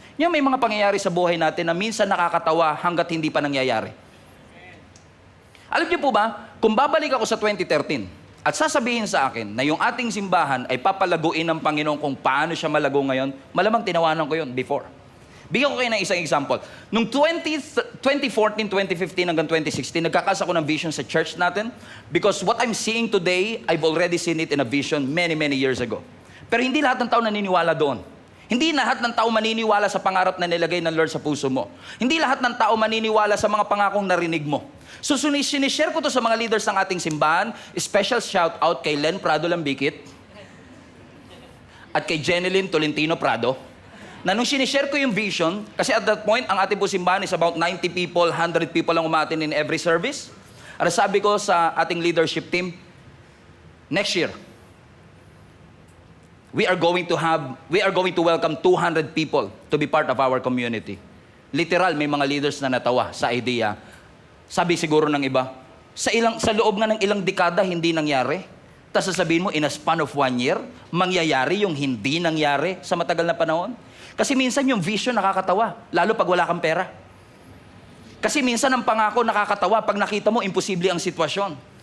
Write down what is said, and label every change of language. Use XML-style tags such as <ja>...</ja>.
<tl>Yung may mga pangyayari sa buhay natin na minsan nakakatawa hanggat hindi pa nangyayari. Alam niyo po ba, kung babalik ako sa 2013 at sasabihin sa akin na yung ating simbahan ay papalaguin ng Panginoon kung paano siya malago ngayon, malamang tinawanan ko yun before. Bigyan ko kayo ng isang example. Noong 2014, 2015 hanggang 2016, nagkakas ako ng vision sa church natin</tl> <en>because what I'm seeing today, I've already seen it in a vision many years ago.</en> <tl>Pero hindi lahat ng tao naniniwala doon. Hindi lahat ng tao maniniwala sa pangarap na nilagay ng Lord sa puso mo. Hindi lahat ng tao maniniwala sa mga pangakong narinig mo. So, sinishare ko to sa mga leaders ng ating simbahan. Special shout out kay Len Prado Lambikit at kay Jeneline Tolentino Prado. Na nung sinishare ko yung vision, kasi at that point, ang ating po simbahan is about 90 people, 100 people ang umatin in every service. At sabi ko sa ating leadership team,</tl> <en>next year, we are going to welcome 200 people to be part of our community.</en> <tl>Literal, may mga leaders na natawa sa idea. Sabi siguro ng iba, sa loob nga ng ilang dekada, hindi nangyari. Tapos sasabihin mo, in a span of 1 year, mangyayari yung hindi nangyari sa matagal na panahon. Kasi minsan yung vision nakakatawa, lalo pag wala kang pera. Kasi minsan ang pangako nakakatawa pag nakita mo, imposible ang sitwasyon.</tl>